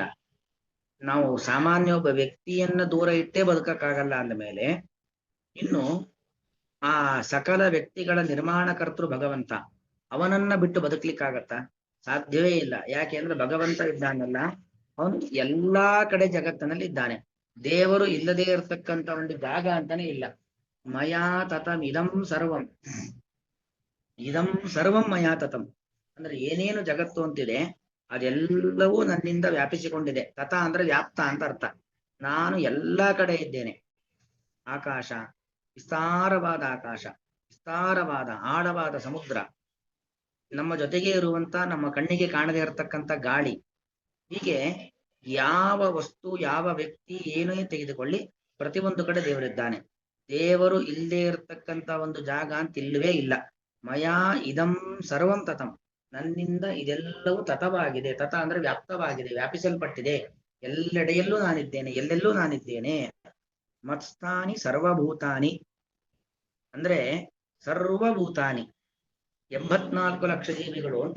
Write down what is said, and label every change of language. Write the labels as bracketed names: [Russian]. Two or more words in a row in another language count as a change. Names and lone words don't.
[Kannada] ನಾವು ಸಾಮಾನ್ಯ ಒಬ್ಬ ವ್ಯಕ್ತಿಯನ್ನ ದೂರ ಇಟ್ಟೇ ಬದುಕಕ್ಕಾಗಲ್ಲ ಅಂದ ಮೇಲೆ ಇನ್ನು ಆ ಸಕಲ ವ್ಯಕ್ತಿಗಳ ನಿರ್ಮಾಣಕರ್ತೃ ಭಗವಂತ, ಅವನನ್ನ ಬಿಟ್ಟು ಬದುಕಲಿಕ್ಕಾಗತ್ತಾ? ಸಾಧ್ಯವೇ ಇಲ್ಲ. ಯಾಕೆ ಅಂದ್ರೆ ಭಗವಂತ ಇದ್ದಾನಲ್ಲ, ಅವನು ಎಲ್ಲಾ ಕಡೆ ಜಗತ್ತಿನಲ್ಲಿ ಇದ್ದಾನೆ. ದೇವರು ಇಲ್ಲದೆ ಇರತಕ್ಕಂತ ಒಂದು ಜಾಗ ಅಂತಾನೆ ಇಲ್ಲ. [Sanskrit] ಮಯಾ ತತಂ ಇದಂ ಸರ್ವಂ, ಇದಂ ಸರ್ವಂ ಮಯಾ ತತಂ [Kannada] ಅಂದ್ರೆ ಏನೇನು ಜಗತ್ತು ಅಂತಿದೆ ಅದೆಲ್ಲವೂ ನನ್ನಿಂದ ವ್ಯಾಪಿಸಿಕೊಂಡಿದೆ. ತತ ಅಂದ್ರೆ ವ್ಯಾಪ್ತ ಅಂತ ಅರ್ಥ. ನಾನು ಎಲ್ಲಾ ಕಡೆ ಇದ್ದೇನೆ. ಆಕಾಶ, ವಿಸ್ತಾರವಾದ ಆಕಾಶ, ವಿಸ್ತಾರವಾದ ಆಳವಾದ ಸಮುದ್ರ, ನಮ್ಮ ಜೊತೆಗೆ ಇರುವಂತ ನಮ್ಮ ಕಣ್ಣಿಗೆ ಕಾಣದೇ ಇರತಕ್ಕಂಥ ಗಾಳಿ, ಹೀಗೆ ಯಾವ ವಸ್ತು ಯಾವ ವ್ಯಕ್ತಿ ಏನೇ ತೆಗೆದುಕೊಳ್ಳಿ ಪ್ರತಿಯೊಂದು ಕಡೆ ದೇವರಿದ್ದಾನೆ. ದೇವರು ಇಲ್ಲದೆ ಇರತಕ್ಕಂಥ ಒಂದು ಜಾಗ ಅಂತ ಇಲ್ಲವೇ ಇಲ್ಲ. [Sanskrit] ಮಯಾ ಇದಂ ಸರ್ವಂ ತತಂ, [Kannada] ನನ್ನಿಂದ ಇದೆಲ್ಲವೂ ತತವಾಗಿದೆ. ತತ ಅಂದ್ರೆ ವ್ಯಾಪ್ತವಾಗಿದೆ, ವ್ಯಾಪಿಸಲ್ಪಟ್ಟಿದೆ. ಎಲ್ಲೆಡೆಯಲ್ಲೂ ನಾನಿದ್ದೇನೆ, ಎಲ್ಲೆಲ್ಲೂ ನಾನಿದ್ದೇನೆ. [Sanskrit] ಮತ್ಸ್ಥಾನಿ ಸರ್ವಭೂತಾನಿ [Kannada] ಅಂದ್ರೆ ಸರ್ವಭೂತಾನಿ 84 ಲಕ್ಷ ಜೀವಿಗಳು ಅಂತ.